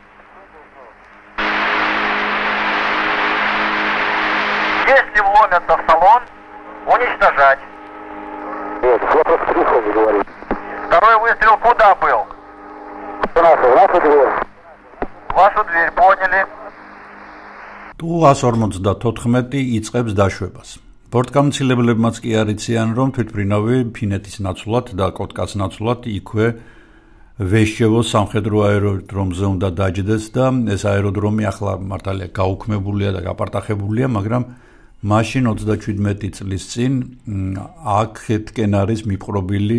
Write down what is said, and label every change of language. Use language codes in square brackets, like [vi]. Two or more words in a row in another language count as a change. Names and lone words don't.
[ru] Если вломятся в салон, уничтожать. Нет, я просто в телефоне говорю. Второй выстрел куда был? Нашу дверь. Вашу дверь, поняли. [ka] თუ 154 იწყებს დაშვებას. ბორტგამცილებლებმაც კი არ იციან, რომ თვითფრინავი ფინეთის ნაცვლად და კოტკას ნაცვლად იქვე ვეშჩევოს სამხედრო აეროდრომზე უნდა დაჯდეს და ეს აეროდრომი ახლა მართალია გაუქმებულია და გაპარტახებულია, მაგრამ მაშინ 37 წლის წინ აქეთკენ არის მიპყრობილი